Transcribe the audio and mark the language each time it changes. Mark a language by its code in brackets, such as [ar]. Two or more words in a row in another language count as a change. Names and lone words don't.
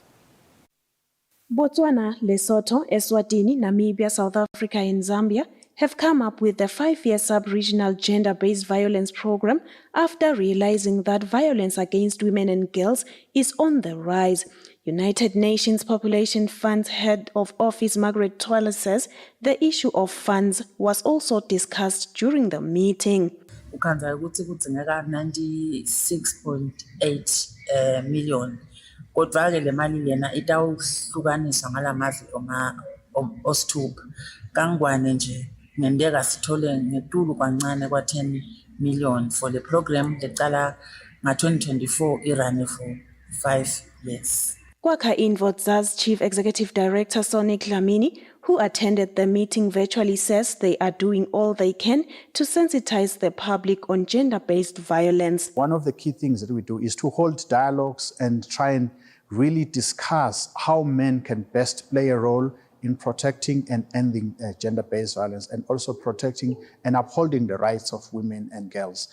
[en] Botswana, Lesotho, Eswatini, Namibia, South Africa and Zambia have come up with the 5-year sub-regional gender-based violence program after realizing that violence against women and girls is on the rise. United Nations Population Fund's head of office, Margaret Toller, says the issue of funds was also discussed during the meeting. [ss] Ukhanza ukuthi kudzingeka 96.8 million. Kodwa ke le mali lena itawuhlukaniswa ngalamazwe osithupha. Kangwane nje ngendeka sithole ngetulu kwancane kwa 10 million [en] for the program [ss] lecala nga-2024 irane [en] for 5 years. Kwakha Invotsa's Chief Executive Director Sonic Dlamini, who attended the meeting virtually, says they are doing all they can to sensitize the public on gender-based violence. One of the key things that we do is to hold dialogues and try and really discuss how men can best play a role in protecting and ending gender-based violence and also protecting and upholding the rights of women and girls.